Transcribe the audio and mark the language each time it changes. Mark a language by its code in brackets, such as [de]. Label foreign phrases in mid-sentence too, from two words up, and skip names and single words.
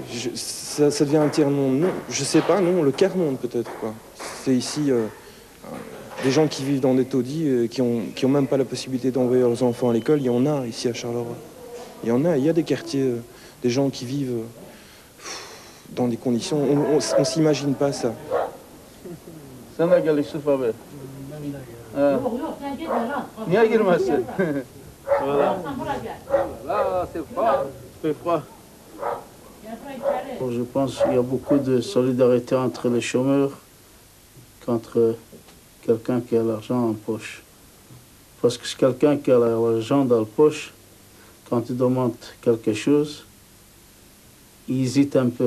[fr] Ça devient un tiers-monde. Non, je sais pas, non, le quart-monde peut-être, quoi. C'est ici des gens qui vivent dans des taudis, qui ont même pas la possibilité d'envoyer leurs enfants à l'école. Il y en a ici à Charleroi. Il y a des quartiers, des gens qui vivent dans des conditions... On s'imagine pas ça. [tr] Sen de gel Yusuf abi. Niye girmezsin? [fr] Voilà. Là, c'est froid. C'est froid. Je pense qu'il y a beaucoup de solidarité entre les chômeurs qu'entre quelqu'un qui a l'argent en poche. Parce que c'est quelqu'un qui a l'argent dans la poche, quand il demande quelque chose, il hésite un peu.